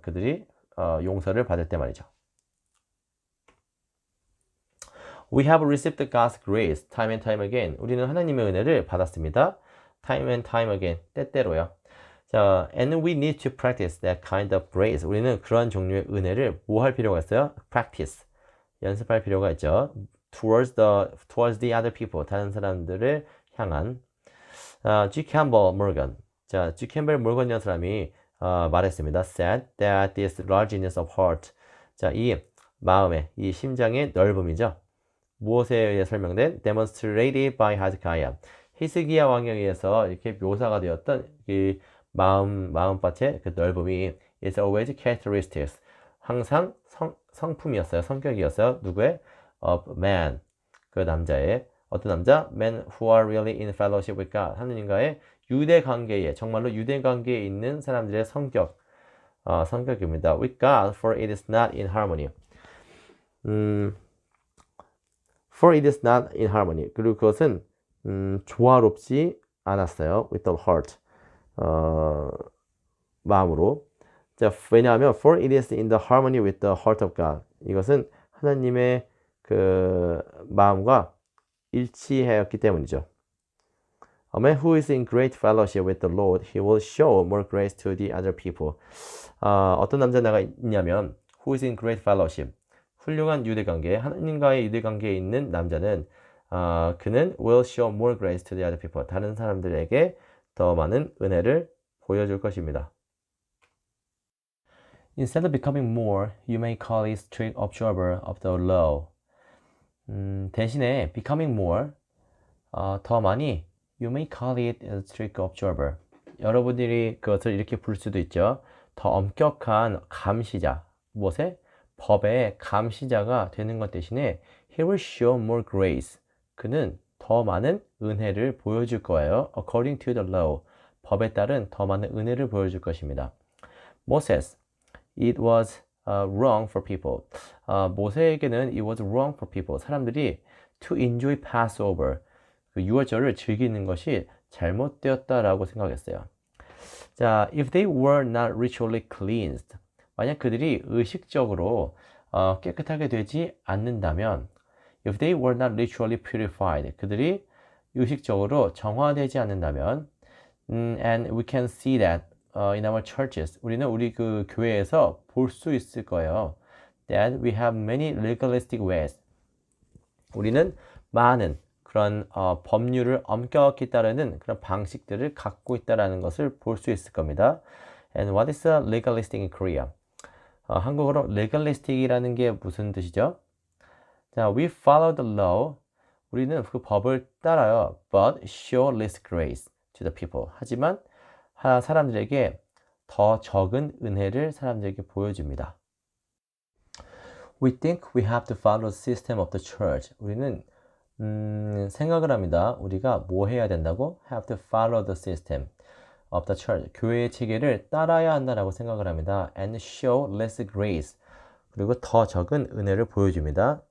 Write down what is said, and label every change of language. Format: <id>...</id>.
<ko>그들이 용서를 받을 때 말이죠.</ko> <en>We have received God's grace time and time again.</en> <ko>우리는 하나님의 은혜를 받았습니다.</ko> <en>Time and time again.</en> <ko>때때로요.</ko> <en>자, and we need to practice that kind of grace.</en> <ko>우리는 그러한 종류의 은혜를 뭐 할 필요가 있어요?</ko> <en>Practice.</en> <ko>연습할 필요가 있죠.</ko> <en>Towards the other people.</en> <ko>다른 사람들을 향한. G. Campbell Morgan. 자, G. Campbell Morgan이라는 사람이 말했습니다.</ko> <en>Said that this largeness of heart.</en> <ko>자, 이 마음의, 이 심장의 넓음이죠. 무엇에 의해 설명된?</ko> <en>Demonstrated by Hezekiah.</en> <ko>히스기야 왕에 의해서 이렇게 묘사가 되었던 이 마음밭의 그 넓음이</ko> <en>is always characteristics.</en> <ko>항상 성품이었어요. 성격이었어요. 누구의?</ko> <en>Of man.</en> <ko>그 남자의. 어떤 남자?</ko> <en>Men who are really in fellowship with God.</en> <ko>하느님과의 정말로 유대 관계에 있는 사람들의 성격입니다.</ko> <en>With God, for it is not in harmony. For it is not in harmony.</en> <ko>그리고 그것은 조화롭지 않았어요.</ko> <en>With the heart.</en> <ko>마음으로. 자, 왜냐하면</ko> <en>for it is in the harmony with the heart of God.</en> <ko>이것은 하나님의 그 마음과 일치하였기 때문이죠.</ko> <en>A man who is in great fellowship with the Lord, he will show more grace to the other people.</en> <ko>어떤 남자가 있냐면</ko> <en>who is in great fellowship.</en> <ko>훌륭한 유대관계, 하나님과의 유대관계에 있는 남자는 그는</ko> <en>will show more grace to the other people.</en> <ko>다른 사람들에게 더 많은 은혜를 보여줄 것입니다.</ko> <en>Instead of becoming more, you may call it strict observer of the law.</en> <ko>대신에</ko> <en>becoming more,</en> <ko>더 많이</ko> <en>you may call it a strict observer.</en> <ko>여러분들이 그것을 이렇게 부를 수도 있죠. 더 엄격한 감시자. 무엇에? 법의 감시자가 되는 것 대신에</ko> <en>he will show more grace.</en> <ko>그는 더 많은 은혜를 보여줄 거예요.</ko> <en>According to the law.</en> <ko>법에 따른 더 많은 은혜를 보여줄 것입니다.</ko> <en>Moses, it was wrong for people.</en> <ko>모세에게는</ko> <en>it was wrong for people.</en> <ko>사람들이</ko> <en>to enjoy Passover.</en> <ko>그 유월절을 즐기는 것이 잘못되었다라고 생각했어요.</ko> <en>자, if they were not ritually cleansed.</en> <ko>만약 그들이 의식적으로 깨끗하게 되지 않는다면</ko> <en>if they were not ritually purified.</en> <ko>그들이 의식적으로 정화되지 않는다면</ko> <en>and we can see that in our churches.</en> <ko>우리는 우리 그 교회에서 볼 수 있을 거예요.</ko> <en>That we have many legalistic ways.</en> <ko>우리는 많은 그런 법률을 엄격히 따르는 그런 방식들을 갖고 있다라는 것을 볼 수 있을 겁니다.</ko> <en>And what is a legalistic in Korea?</en> <ko>한국어로 legalistic이라는 게 무슨 뜻이죠? 자,</ko> <en>we follow the law.</en> <ko>우리는 그 법을 따라요.</ko> <en>But show less grace to the people.</en> <ko>하지만 사람들에게 더 적은 은혜를 사람들에게 보여줍니다.</ko> <en>We think we have to follow the system of the church.</en> <ko>우리는 생각을 합니다. 우리가 뭐 해야 된다고?</ko> <en>Have to follow the system of the church.</en> <ko>교회의 체계를 따라야 한다라고 생각을 합니다.</ko> <en>And show less grace.</en> <ko>그리고 더 적은 은혜를 보여줍니다.</ko>